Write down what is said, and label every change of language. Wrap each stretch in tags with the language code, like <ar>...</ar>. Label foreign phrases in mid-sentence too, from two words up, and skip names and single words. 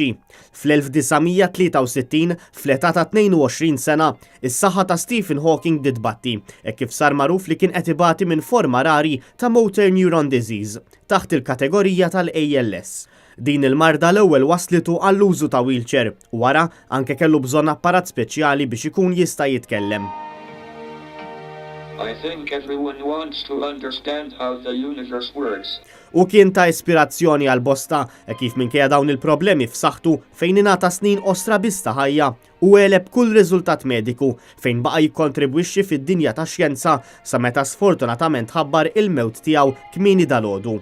<mt>Fl-1963, fl-età ta' 22 sena, is-saħħa ta' Stephen Hawking ditbatti, hekk kif sar magħruf li kien qed ibati minn forma rari ta'</mt> <en>motor neuron disease</en> <mt>taħt il-kategorija tal-ALS. Din il-marda l-ewwel waslitu għall-użu ta' wheelchair u wara anke kellu bżonn apparat speċjali biex ikun jista' jitkellem.</mt> <en>I think everyone wants to understand how the universe works.</en> <mt>U kien ta' ispirazzjoni għal bosta kif minkejja dawn il-problemi f'saħħtu fejn ingħata snin ostra bista ħajja u għeleb kull riżultat mediku fejn baqa' jikkontribwixxi fid-dinja tax-xjenza sa meta sfortunatament ħabbar il-mewt tiegħu kmieni dalgħodu.</mt>